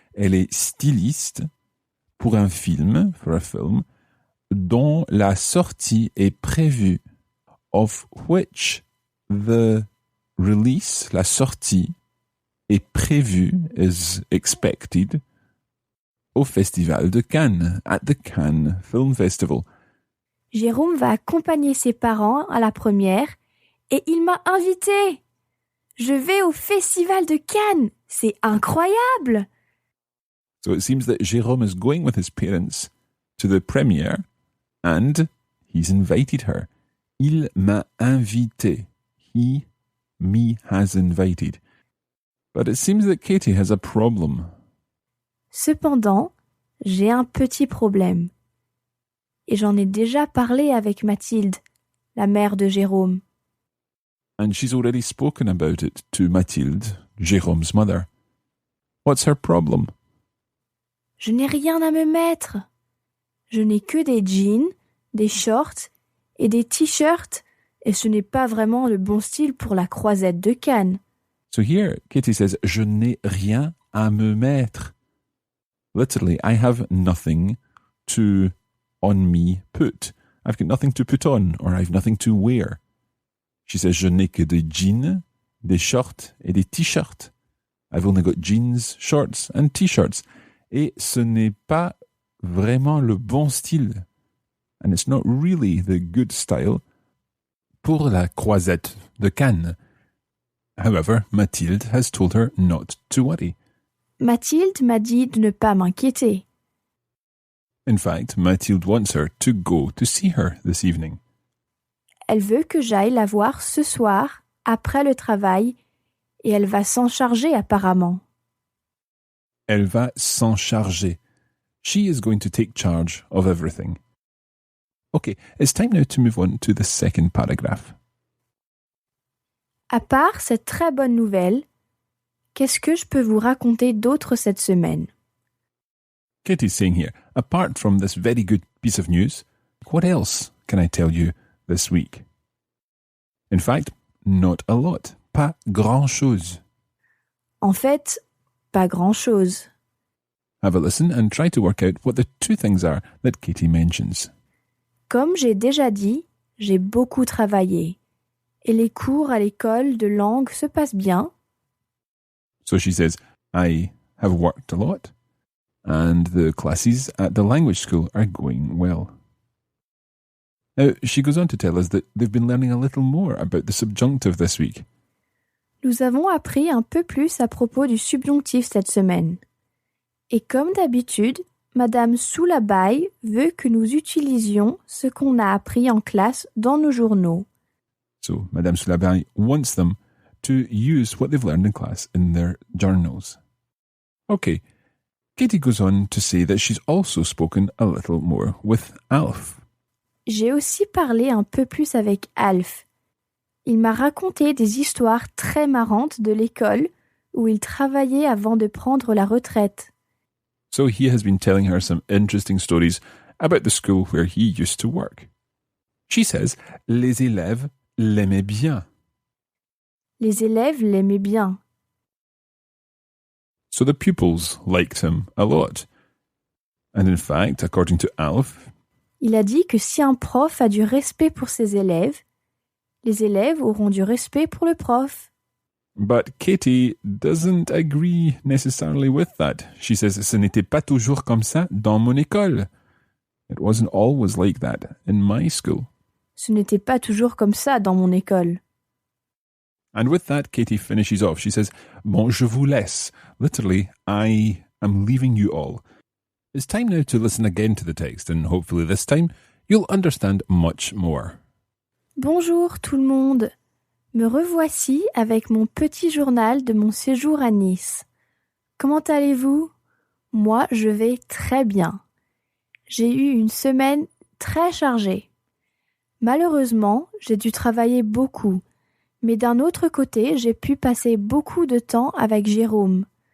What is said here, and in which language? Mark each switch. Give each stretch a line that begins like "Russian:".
French: Elle est styliste pour un film,
English: for a film,
French: dont la sortie est prévue,
English: of which the release,
French: la sortie, est prévue,
English: is expected,
French: au Festival de Cannes,
English: at the Cannes Film Festival.
French: Jérôme va accompagner ses parents à la première et il m'a invité. Je vais au Festival de Cannes. C'est incroyable.
English: So it seems that Jérôme is going with his parents to the premiere and he's invited her.
French: Il m'a invité.
English: He, me, has invited. But it seems that Katie has a problem.
French: Cependant, j'ai un petit problème. Et j'en ai déjà parlé avec Mathilde, la mère de Jérôme.
English: And she's already spoken about it to Mathilde, Jérôme's mother. What's her problem? Je n'ai rien à me mettre. Je n'ai que des jeans, des shorts et des t-shirts, et ce n'est pas vraiment le bon style pour la croisette de Cannes. So here, Katie says,
French: je n'ai rien à me mettre.
English: Literally, I have nothing to on me put. I've got nothing to put on, or I've nothing to wear. She says,
French: je n'ai que des jeans, des shorts et des t-shirts.
English: I've only got jeans, shorts and t-shirts.
French: Et ce n'est pas vraiment le bon style.
English: And it's not really the good style
French: pour la croisette de Cannes.
English: However, Mathilde has told her not to worry.
French: Mathilde m'a dit de ne pas m'inquiéter.
English: In fact, Mathilde wants her to go to see her this evening.
French: Elle veut que j'aille la voir ce soir, après le travail, et elle va s'en charger apparemment. Elle va s'en charger.
English: She is going to take charge of everything. Okay, it's time now to move on to the second paragraph.
French: À part cette très bonne nouvelle, qu'est-ce que je peux vous raconter d'autre cette semaine?
English: Katie's saying here, apart from this very good piece of news, what else can I tell you this week? In fact, not a lot.
French: Pas grand-chose. En fait, pas grand-chose.
English: Have a listen and try to work out what the two things are that Katie mentions.
French: Comme j'ai déjà dit, j'ai beaucoup travaillé. Et les cours à l'école de langue se passent bien.
English: So she says, I have worked a lot, and the classes at the language school are going well. Now, she goes on to tell us that they've been learning a little more about the subjunctive this week.
French: Nous avons appris un peu plus à propos du subjonctif cette semaine. Et comme d'habitude, Madame Soulabaille veut que nous utilisions ce qu'on a appris en classe dans nos journaux.
English: So, Madame Soulabaille wants them to use what they've learned in class in their journals. Okay, Katie goes on to say that she's also spoken a little more with Alf.
French: J'ai aussi parlé un peu plus avec Alf. Il m'a raconté des histoires très marrantes de l'école où il travaillait avant de prendre la retraite.
English: So he has been telling her some interesting stories about the school where he used to work. She says,
French: les élèves l'aimaient bien. Les élèves l'aimaient bien.
English: So the pupils liked him a lot. And in fact, according to Alf,
French: il a dit que si un prof a du respect pour ses élèves, les élèves auront du respect pour le prof.
English: But Katie doesn't agree necessarily with that. She says,
French: ce n'était pas toujours comme ça dans mon école.
English: It wasn't always like that in my school.
French: Ce n'était pas toujours comme ça dans mon école.
English: And with that, Katie finishes off. She says,
French: bon, je vous laisse.
English: Literally, I am leaving you all. It's time now to listen again to the text, and hopefully this time you'll understand much more.
French: Bonjour tout le monde. Me revoici avec mon petit journal de mon séjour à Nice. Comment allez-vous? Moi, je vais très bien. J'ai eu une semaine très chargée. Malheureusement, j'ai dû travailler beaucoup, mais d'un autre côté, j'ai pu passer beaucoup de temps avec Jérôme.